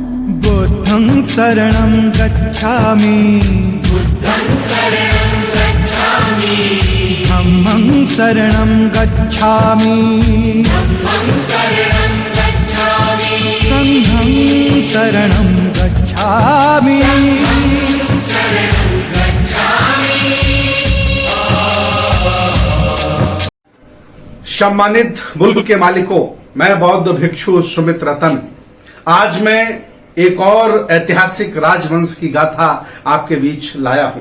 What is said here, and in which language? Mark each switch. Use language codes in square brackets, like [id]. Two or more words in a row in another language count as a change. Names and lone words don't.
[pi] बुद्धं शरणं गच्छामि धम्मं शरणं गच्छामि संघं शरणं गच्छामि। [hi] सम्मानित मुल्क के मालिकों, मैं बौद्ध भिक्षु सुमित रतन आज मैं एक और ऐतिहासिक राजवंश की गाथा आपके बीच लाया हूं।